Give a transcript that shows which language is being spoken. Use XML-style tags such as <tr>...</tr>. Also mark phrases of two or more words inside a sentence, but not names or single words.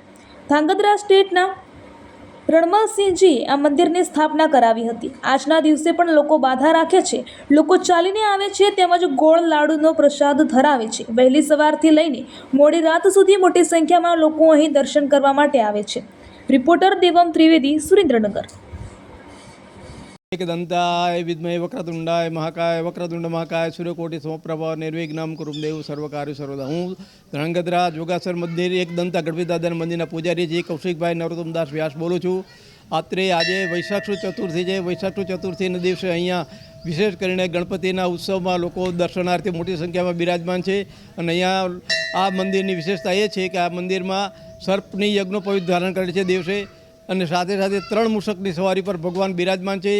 <gu>ધાંગધ્રા સ્ટેટના રણમલસિંહજીએ આ મંદિરની સ્થાપના કરાવી હતી. આજના દિવસે પણ લોકો બાધા રાખે છે, લોકો ચાલીને આવે છે, તેમજ ગોળ લાડુનો પ્રસાદ ધરાવે છે. વહેલી સવારથી લઈને મોડી રાત સુધી મોટી સંખ્યામાં લોકો અહીં દર્શન કરવા માટે આવે છે. રિપોર્ટર દેવમ ત્રિવેદી, સુરેન્દ્રનગર.</gu> <sa>एकदंताय विद्महे वक्रतुंडाय महाकाय वक्रतुंड महाकाय सूर्यकोटि समप्रभा निर्विघ्नं कुरु देव सर्वकार्य सर्वदा.</sa> <gu>હું ધ્રાંગધ્રા જોગાસર મંદિર એકદંતા ગણપતિ દાદાના મંદિરના પૂજારી જી કૌશિકભાઈ નરોત્તમદાસ વ્યાસ બોલું છું. આજે વૈશાખ સુદ ચતુર્થી છે. વૈશાખ સુદ ચતુર્થીના દિવસે અહીંયા વિશેષ કરીને ગણપતિના ઉત્સવમાં લોકો દર્શનાર્થે મોટી સંખ્યામાં બિરાજમાન છે. અને અહીંયા આ મંદિરની વિશેષતા એ છે કે આ મંદિરમાં સર્પની યજ્ઞોપવિત ધારણ કરે છે દિવસે, અને સાથે સાથે 3 મૂષકની સવારી પર ભગવાન બિરાજમાન છે.</gu>